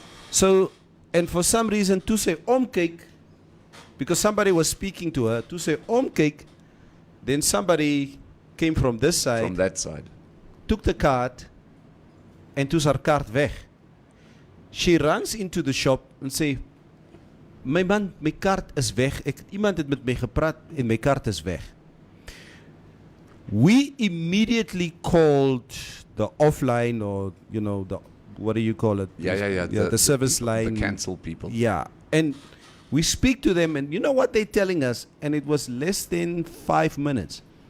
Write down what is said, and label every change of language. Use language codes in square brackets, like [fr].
[en] So, and for some reason, to say omkyk, because somebody was speaking to her, to say omkyk, then somebody came from this side, From that side. took the card, and [af] toe's haar kaart weg. [en] She runs into the shop and say, "My man, [af] my kaart is weg. Iemand het met my gepraat en my kaart is weg." [en] We immediately called the offline, or the what do you call it? Yeah. The service line. The cancel people. Yeah. And we speak to them, and you know what they're telling us? And it was less than 5 minutes.